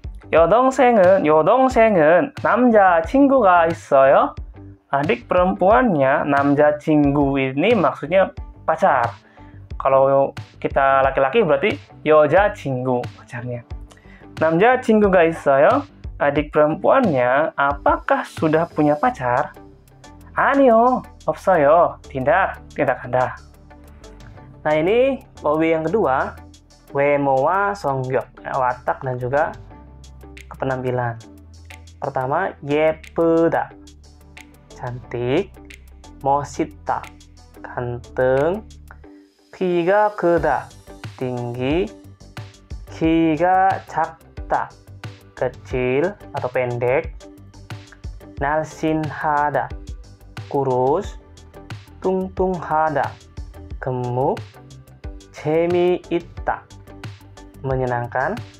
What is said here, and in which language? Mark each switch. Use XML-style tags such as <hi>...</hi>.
<ko>여동생은 남자친구가 있어요?</ko> <id>Adik perempuannya</id> <ko>남자친구</ko> <id>ini maksudnya pacar. Kalau kita laki-laki berarti</id> <ko>여자친구,</ko> <id>pacarnya.</id> <ko>남자친구가 있어요?</ko> <id>Adik perempuannya apakah sudah punya pacar?</id> <ko>아니요, 없어요.</ko> <id>Tidak ada. Nah ini OW yang kedua,</id> <ko>외모와 성격,</ko> <id>watak dan juga kepenampilan. Pertama,</id> <ko>예쁘다,</ko> <id>cantik.</id> <ko>멋있다,</ko> <id>ganteng.</id> <ko>키가 크다,</ko> <id>tinggi.</id> <ko>키가 작다,</ko> <id>kecil atau pendek.</id> <ko>날씬하다,</ko> <id>kurus.</id> <ko>뚱뚱하다,</ko> <id>gemuk.</id> <ko>재미있다,</ko> <id>menyenangkan.</id>